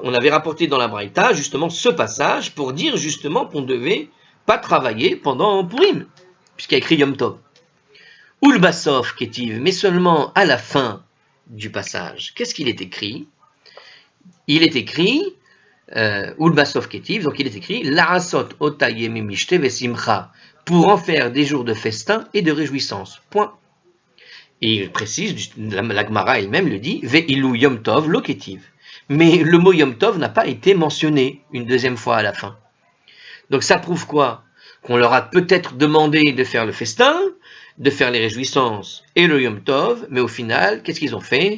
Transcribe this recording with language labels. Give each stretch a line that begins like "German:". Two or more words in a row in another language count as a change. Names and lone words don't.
French: On avait rapporté dans la Braïta justement ce passage pour dire justement qu'on ne devait pas travailler pendant Purim, puisqu'il y a écrit
Hebrew: יום טוב. ולבסוף כתיב,
French: mais seulement à la fin du passage. Qu'est-ce qu'il est écrit? Il est écrit
Hebrew: ולבסוף כתיב,
French: donc il est écrit
Hebrew: לעשות אותם ימי משתה ושמחה,
French: pour en faire des jours de festin et de réjouissance. Point. Et il précise, la Gemara elle-même le dit,
Hebrew: ואילו יום טוב לא כתיב.
French: Mais le mot
Hebrew: יום טוב
French: n'a pas été mentionné une deuxième fois à la fin. Donc ça prouve quoi? Qu'on leur a peut-être demandé de faire le festin, de faire les réjouissances et le
Hebrew: יום טוב,
French: mais au final, qu'est-ce qu'ils ont fait?